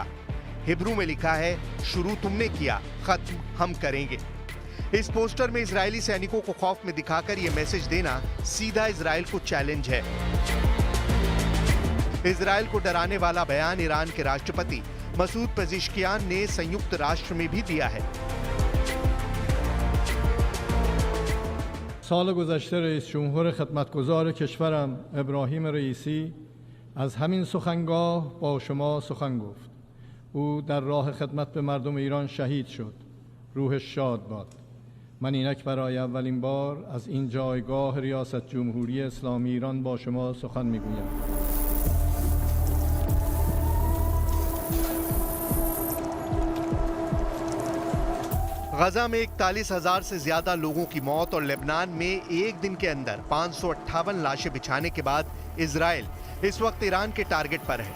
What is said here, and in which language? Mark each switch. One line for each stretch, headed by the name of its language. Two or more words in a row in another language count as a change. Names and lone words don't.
Hindi: हिब्रू में लिखा है, शुरू तुमने किया, खत्म हम करेंगे। इस पोस्टर में इजरायली सैनिकों को खौफ में दिखाकर यह मैसेज देना सीधा इजराइल को चैलेंज है। इजराइल को डराने वाला बयान ईरान के राष्ट्रपति मसूद पेजिशकियान ने संयुक्त राष्ट्र में भी दिया है।
Persian: سال گذشته رئیس جمهور خدمتگزار کشورم ابراهیم رئیسی از همین سخنگاه با شما سخن گفت. او در راه خدمت به مردم ایران شهید شد. روحش شاد باد. من اینک برای اولین بار از این جایگاه ریاست جمهوری اسلامی ایران با شما سخن میگویم.
Hindi: गजा में 41,000 से ज्यादा लोगों की मौत और लेबनान में एक दिन के अंदर 558 लाशें बिछाने के बाद इजराइल इस वक्त ईरान के टारगेट पर है।